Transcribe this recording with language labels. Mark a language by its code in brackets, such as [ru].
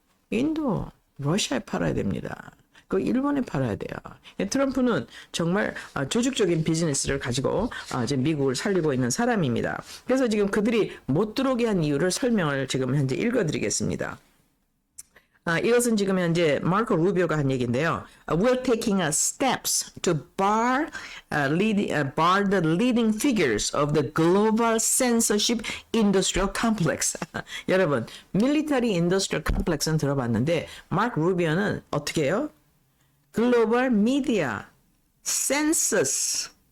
[ko] 인도, 러시아에 팔아야 됩니다. 그 일본에 팔아야 돼요. 트럼프는 정말 조직적인 비즈니스를 가지고 지금 미국을 살리고 있는 사람입니다. 그래서 지금 그들이 못 들어오게 한 이유를 설명을 지금 현재 읽어드리겠습니다. 이것은 지금 현재 마르코 루비오가 한 얘기인데요. [en] We're taking steps to bar the leading figures of the global censorship industrial complex. [ko] 여러분, [en] military industrial complex [ko] 는 들어봤는데 마르코 루비오는 어떻게 해요? 글로벌 미디어 센서스.